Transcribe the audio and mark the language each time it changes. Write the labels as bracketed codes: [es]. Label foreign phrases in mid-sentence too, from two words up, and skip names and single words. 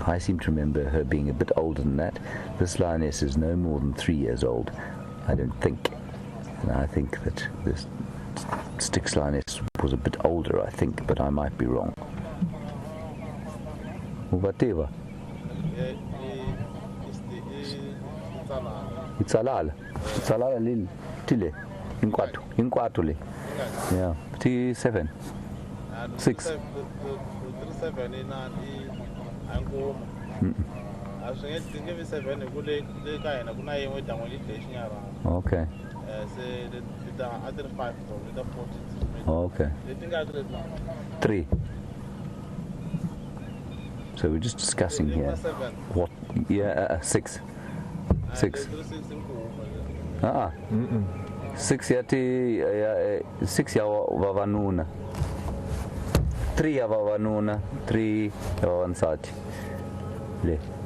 [en] I seem to remember her being a bit older than that. This lioness is no more than 3 years old, I don't think. And I think that this Styx lioness was a bit older, I think, but I might be wrong. Whatever. Tsalala. Tsalala lil tile. Inquatu le. Yeah. 7. 6. Okay. Okay. 3. So we're just discussing here. What? Yeah, 6. 6. [ts] 6 yati 6 ya vavanuna. 3 ya vavanuna, 3 ya vavansati. Le.